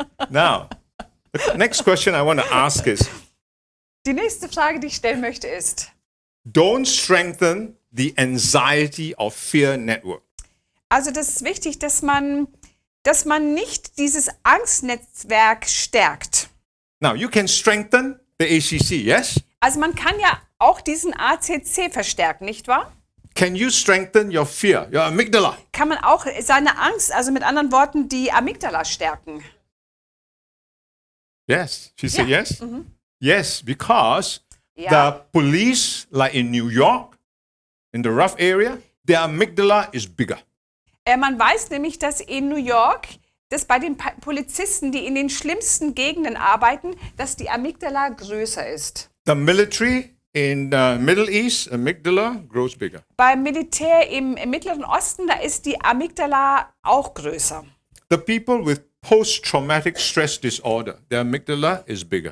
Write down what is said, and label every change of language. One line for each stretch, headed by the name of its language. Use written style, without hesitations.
English: Now, the next question I want to ask is
German: Die nächste Frage, die ich stellen möchte, ist,
English: don't strengthen the anxiety of fear network.
German: also das ist wichtig, dass man nicht dieses Angstnetzwerk stärkt.
English: Now, you can strengthen the ACC, yes?
German: Also man kann ja auch diesen ACC verstärken, nicht wahr?
English: Can you strengthen your fear, your amygdala?
German: Kann man auch seine Angst, also mit anderen Worten die Amygdala stärken?
English: Yes. She said Yeah. yes? Yes, because
German: Ja.
English: the police, like in New York, in the rough area, their amygdala is bigger.
German: Man weiß nämlich, dass in New York, dass bei den Polizisten, die in den schlimmsten Gegenden arbeiten, dass die Amygdala größer ist.
English: The military in the Middle East, amygdala grows bigger.
German: Beim Militär im Mittleren Osten, da ist die Amygdala auch größer.
English: The people with post-traumatic stress disorder, their amygdala is bigger.